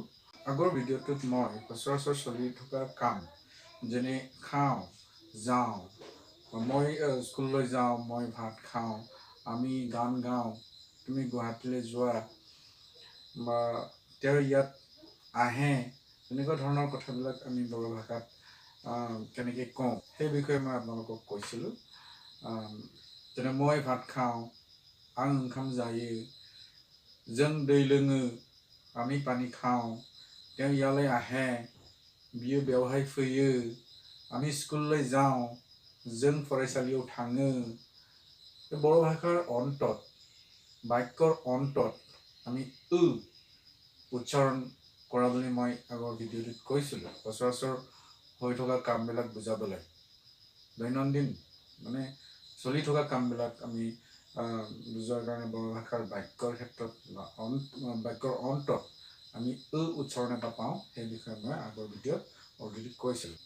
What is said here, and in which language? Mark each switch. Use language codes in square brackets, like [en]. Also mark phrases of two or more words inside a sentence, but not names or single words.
[as] আগৰ ভিডিঅ'টোত মই সচৰাচৰ চলি থকা কাম যেনে খাওঁ, যাওঁ, মই স্কুললৈ যাওঁ, মই ভাত খাওঁ, আমি গান গাওঁ, তুমি গুৱাহাটীলৈ যোৱা, বা তেওঁ ইয়াত আহে, তেনেকুৱা ধৰণৰ কথাবিলাক আমি বড়ো ভাষাত কেনেকৈ কওঁ সেই বিষয়ে মই আপোনালোকক কৈছিলোঁ। যেনে মই ভাত খাওঁ, [brx] आं ओंखाम जायो, जों दै लोङो, [as] আমি পানী খাওঁ, তেওঁ ইয়ালৈ আহে, [brx] बियो बेवहाय फैयो, [as] আমি স্কুললৈ যাওঁ, [brx] जों फरायसालियाव थाङो। [as] বড়ো ভাষাৰ অন্তত, বাক্যৰ অন্তত আমি উচ্চাৰণ কৰা বুলি মই আগৰ ভিডিঅ'টোত কৈছিলোঁ। সচৰাচৰ হৈ থকা কামবিলাক বুজাবলৈ, দৈনন্দিন মানে চলি থকা কামবিলাক আমি বুজোৱাৰ কাৰণে বড়ো ভাষাৰ বাক্যৰ ক্ষেত্ৰত বাক্যৰ অন্তত আমি উচ্চাৰণ এটা পাওঁ, সেই বিষয়ে মই আগৰ ভিডিঅ'ত অলৰেডি কৈছিলোঁ।